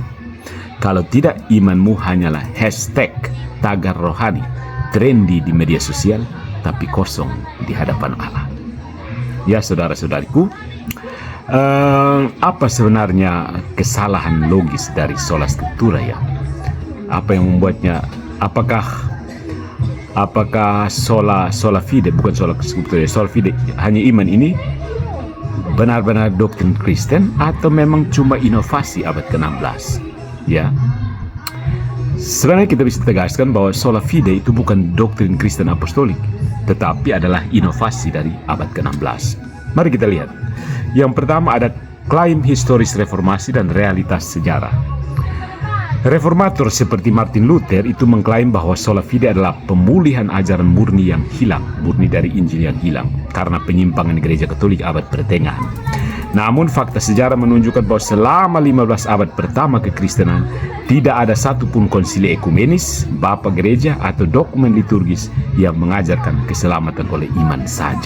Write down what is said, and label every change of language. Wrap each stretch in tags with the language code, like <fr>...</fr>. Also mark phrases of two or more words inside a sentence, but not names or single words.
<id>Kalau tidak, imanmu hanyalah hashtag tagar rohani, trendy di media sosial, tapi kosong di hadapan Allah. Ya saudara-saudariku, apa sebenarnya kesalahan logis dari</id> <la>sola scriptura</la> <id>ya? Apa yang membuatnya? Apakah</id> <la>sola fide,</la> <id>bukan</id> <la>sola scriptura, sola fide</la> <id>hanya iman ini benar-benar doktrin Kristen atau memang cuma inovasi abad ke-16? Ya, sebenarnya kita bisa tegaskan bahwa</id> <la>sola fide</la> <id>itu bukan doktrin Kristen apostolik, tetapi adalah inovasi dari abad ke-16. Mari kita lihat. Yang pertama ada klaim historis reformasi dan realitas sejarah. Reformator seperti Martin Luther itu mengklaim bahwa</id> <la>sola fide</la> <id>adalah pemulihan ajaran murni yang hilang, murni dari Injil yang hilang karena penyimpangan gereja Katolik abad pertengahan. Namun fakta sejarah menunjukkan bahwa selama 15 abad pertama kekristenan tidak ada satupun konsili ekumenis, bapa gereja atau dokumen liturgis yang mengajarkan keselamatan oleh iman saja.</id>